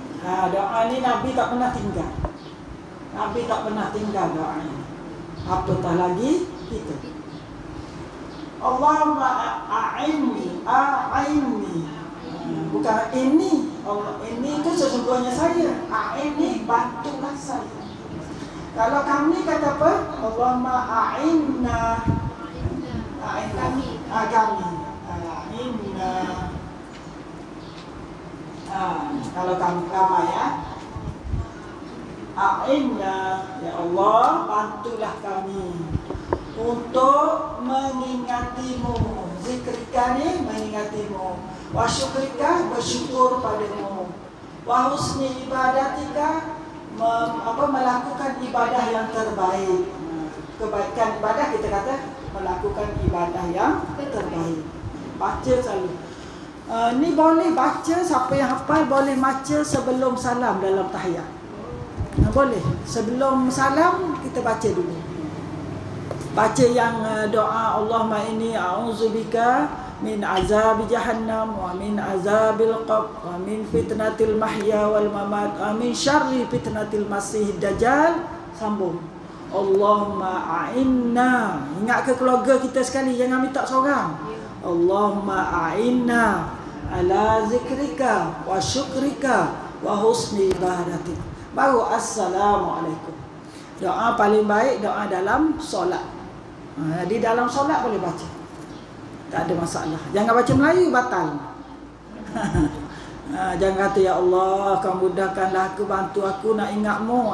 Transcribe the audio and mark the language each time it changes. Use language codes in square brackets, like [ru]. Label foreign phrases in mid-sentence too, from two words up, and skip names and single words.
[ms] Doa ni Nabi tak pernah tinggal. Nabi tak pernah tinggal doa ini. Apatah lagi kita. [ar] اللهم أعني. [ms] Bukan ini. Allah, ini itu sesungguhnya saya. A'inni, bantulah saya. Kalau kami kata apa? [ar] اللهم أعنا. Kami. [ms] A'inna. Kalau kamu ya. A'inna, ya Allah, bantulah kami untuk mengingatimu. Zikrika ni mengingatimu. [ar] وشكرك, [ms] bersyukur padamu. [ar] وحسن عبادتك, [ms] melakukan ibadah yang terbaik. Kebaikan ibadah kita kata melakukan ibadah yang terbaik. Baca selalu. Ni boleh baca, siapa yang hafal boleh baca sebelum salam dalam tahiyat. Boleh. Sebelum salam kita baca dulu. Baca yang doa [ar] اللهم إني أعوذ بك من عذاب جهنم ومن عذاب القبر ومن فتنة المحيا والممات ومن شر فتنة المسيح الدجال. Sambung. اللهم أعنا. [ms] Ingat ke keluarga kita sekali, jangan minta seorang. [ar] اللهم أعنا على ذكرك وشكرك وحسن عبادتك. [ms] Baru assalamualaikum. Doa paling baik doa dalam solat. Di dalam solat boleh baca. Tak ada masalah. Jangan baca Melayu, batal. Jangan kata ya Allah, kamu mudahkanlah aku, bantu aku nak ingatmu.